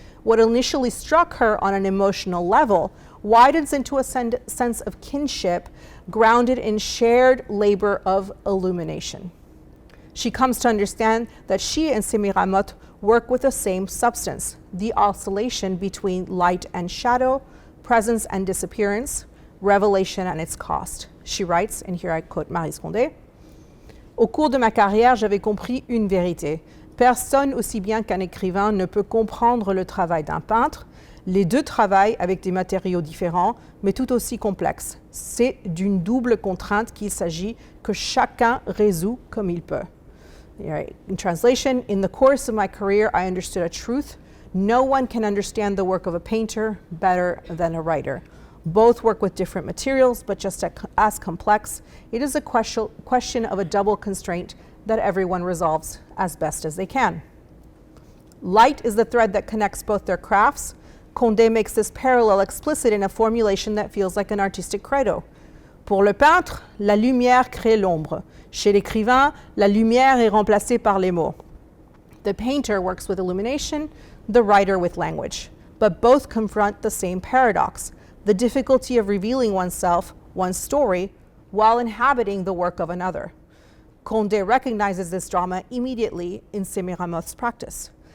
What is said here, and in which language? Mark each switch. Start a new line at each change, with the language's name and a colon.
English: What initially struck her on an emotional level widens into a sense of kinship grounded in shared labor of illumination. She comes to understand that she and Sémiramoth work with the same substance, the oscillation between light and shadow, presence and disappearance, revelation and its cost. She writes, and here I quote
French: Maryse Condé, "Au cours de ma carrière, j'avais compris une vérité. Personne aussi bien qu'un écrivain ne peut comprendre le travail d'un peintre. Les deux travaillent avec des matériaux différents, mais tout aussi complexes. C'est d'une double contrainte qu'il s'agit que chacun résout comme il peut."
English: In translation, in the course of my career, I understood a truth. No one can understand the work of a painter better than a writer. Both work with different materials, but just as complex. It is a question of a double constraint that everyone resolves as best as they can. Light is the thread that connects both their crafts. Condé makes this parallel explicit in a formulation that feels like an artistic credo.
French: Pour le peintre, la lumière crée l'ombre. Chez l'écrivain, la lumière est remplacée par les mots.
English: The painter works with illumination, the writer with language, but both confront the same paradox, the difficulty of revealing oneself, one's story, while inhabiting the work of another. Condé recognizes this drama immediately in Sémiramoth's practice.